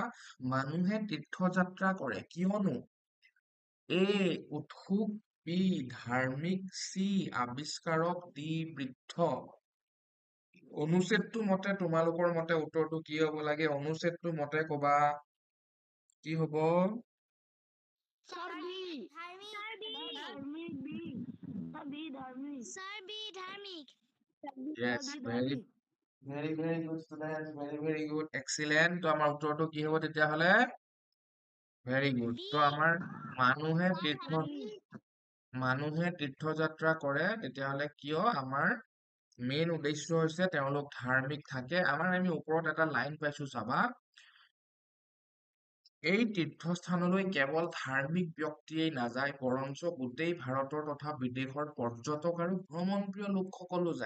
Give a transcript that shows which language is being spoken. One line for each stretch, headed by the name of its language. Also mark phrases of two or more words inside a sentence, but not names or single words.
Assamese: মানুহে তীৰ্থযাত্ৰা কৰে কিয়নো এ, উৎসুক, বি, ধাৰ্মিক, চি, আৱিষ্কাৰক, ডি, বৃদ্ধ। অনুচ্ছেদটো মতে তোমালোকৰ মতে উত্তৰটো কি হ'ব লাগে? অনুচ্ছেদটো মতে ক'বা কি হ'ব?
English: Sir B. Dharmic B. Sir B. Dharmic. Sir B. Dharmic. Yes, very good students, very good, excellent.
Assamese: তো আমাৰ উত্তৰটো কি হ'ব তেতিয়াহ'লে?
English: Very good. B.
Assamese: তো আমাৰ মানুহে Dharmic. তীৰ্থযাত্ৰা কৰে তেতিয়াহ'লে কিয় আমাৰ মেইন উদ্দেশ্য হৈছে তেওঁলোক ধাৰ্মিক থাকে। আমি ওপৰত এটা লাইন পাইছো চাবা। এই তীৰ্থস্থানলৈ কেৱল ধাৰ্মিক ব্যক্তিয়েই নাযায়, বৰঞ্চ গোটেই ভাৰতৰ তথা বিদেশৰ পৰ্যটক আৰু ভ্ৰমণপ্ৰিয় লোকসকলো যায়।